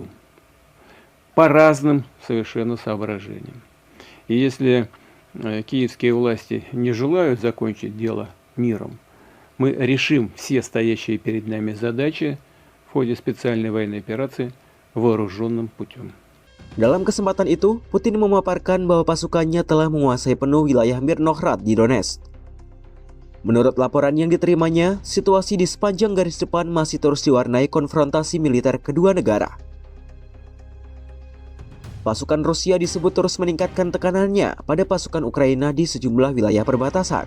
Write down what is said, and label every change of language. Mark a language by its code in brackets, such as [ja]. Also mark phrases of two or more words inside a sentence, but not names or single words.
[ru] По разным совершенно соображениям. И если киевские власти не желают закончить дело миром, мы решим все стоящие перед нами задачи в ходе специальной военной операции вооруженным путем. [id] Dalam kesempatan itu, Putin memaparkan bahwa pasukannya telah menguasai penuh wilayah Mirnohrad di Donetsk. Menurut laporan yang diterimanya, situasi di sepanjang garis depan masih terus diwarnai konfrontasi militer kedua negara. Pasukan Rusia disebut terus meningkatkan tekanannya pada pasukan Ukraina di sejumlah wilayah perbatasan.